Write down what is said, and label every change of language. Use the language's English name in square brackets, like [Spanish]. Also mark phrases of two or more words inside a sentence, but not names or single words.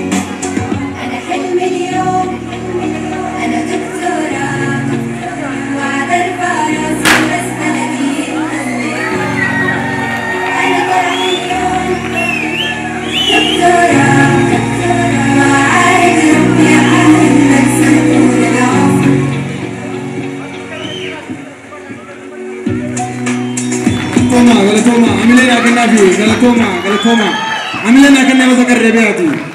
[Arabic] أنا حلمي اليوم أنا دكتورة، وعد أرفع راسي وراس بلدي بكل فخر. أنا فرحي اليوم دكتورة، وأعاهد ربي أكون بلسم طول العمر. [Oromo] Galatoma, amilena kena fi, galatoma, galatoma, amilena kena masa karrebeati.